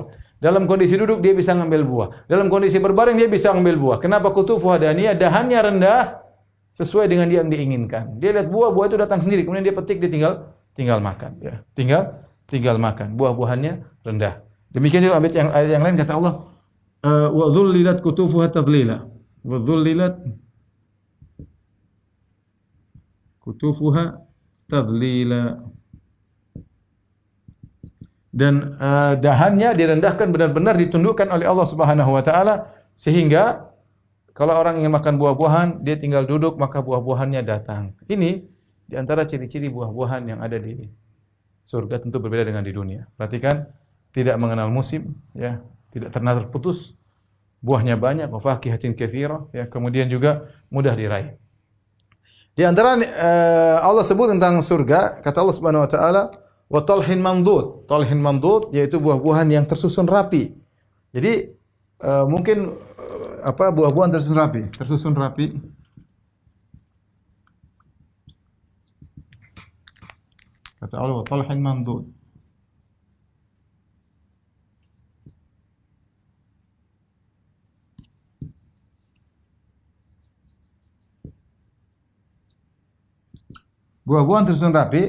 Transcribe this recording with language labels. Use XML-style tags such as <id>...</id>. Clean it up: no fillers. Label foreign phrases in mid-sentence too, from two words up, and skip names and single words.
<id>Dalam kondisi duduk dia bisa ngambil buah. Dalam kondisi berbaring dia bisa ngambil buah. Kenapa?</id> <ar>قطوفها دانية,</ar> <id>dahannya rendah sesuai dengan yang diinginkan. Dia lihat buah itu datang sendiri, kemudian dia petik, dia tinggal makan. Ya. Tinggal makan. Buah-buahannya rendah. Demikian juga ayat yang lain kata Allah,</id> <ar>وذللت قطوفها تذليلا. وذللت قطوفها تذليلا.</ar> <id>Dan dahannya direndahkan, benar-benar ditundukkan oleh Allah</id> <ar>سبحانه وتعالى,</ar> <id>sehingga kalau orang ingin makan buah-buahan dia tinggal duduk maka buah-buahannya datang. Ini di antara ciri-ciri buah-buahan yang ada di surga, tentu berbeda dengan di dunia. Perhatikan, tidak mengenal musim ya, tidak pernah terputus. Buahnya banyak,</id> <ar>وفاكهة كثيرة</ar> <id>ya, kemudian juga mudah diraih. Di antara Allah sebut tentang surga, kata Allah</id> <ar>سبحانه وتعالى, وطلح منضود. طلح منضود</ar> <id>yaitu buah-buahan yang tersusun rapi. Jadi mungkin buah-buahan tersusun rapi. Kata Allah,</id> <ar>وطلح منضود.</ar> <id>Buah-buahan tersusun rapi.</id>